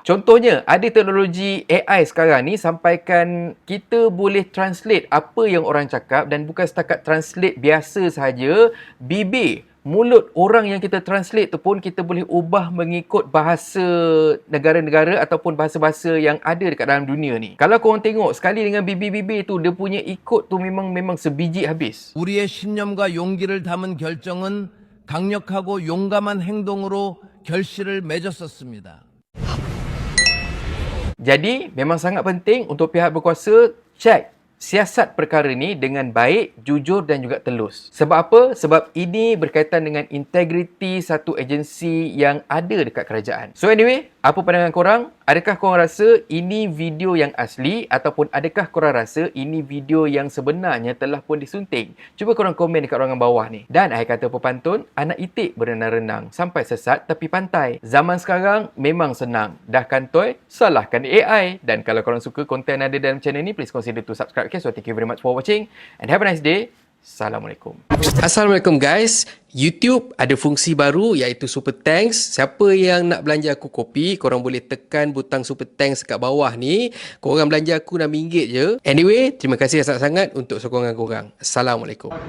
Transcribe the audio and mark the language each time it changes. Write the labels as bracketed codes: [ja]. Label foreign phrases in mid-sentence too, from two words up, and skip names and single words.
[ms] Contohnya, ada teknologi AI sekarang ni sampaikan kita boleh translate apa yang orang cakap dan bukan setakat translate biasa sahaja, bibir, mulut orang yang kita translate tu pun kita boleh ubah mengikut bahasa negara-negara ataupun bahasa-bahasa yang ada dekat dalam dunia ni. Kalau korang tengok sekali dengan bibir-bibir tu, dia punya ikut tu memang sebiji habis. [ko] 우리의 신념과 용기를 담은 결정은 강력하고 용감한 행동으로 결실을 맺었었습니다. [ms] Jadi, memang sangat penting untuk pihak berkuasa cek siasat perkara ni dengan baik, jujur dan juga telus. Sebab apa? Sebab ini berkaitan dengan integriti satu agensi yang ada dekat kerajaan. [en] So anyway, [ms] apa pandangan korang? Adakah korang rasa ini video yang asli ataupun adakah korang rasa ini video yang sebenarnya telah pun disunting? Cuba korang komen dekat ruangan bawah ni. Dan akhir kata pepantun, anak itik berenang-renang sampai sesat tepi pantai. Zaman sekarang memang senang. Dah kantoi, salahkan AI. Dan kalau korang suka konten ada dalam channel ni, [en] please consider to subscribe. Okay, so thank you very much for watching and have a nice day. [ms] Assalamualaikum. Assalamualaikum guys. YouTube ada fungsi baru iaitu Super Thanks. Siapa yang nak belanja aku kopi, korang boleh tekan butang Super Thanks kat bawah ni. Korang belanja aku RM6 je. [en] Anyway, [ms] terima kasih sangat-sangat untuk sokongan korang.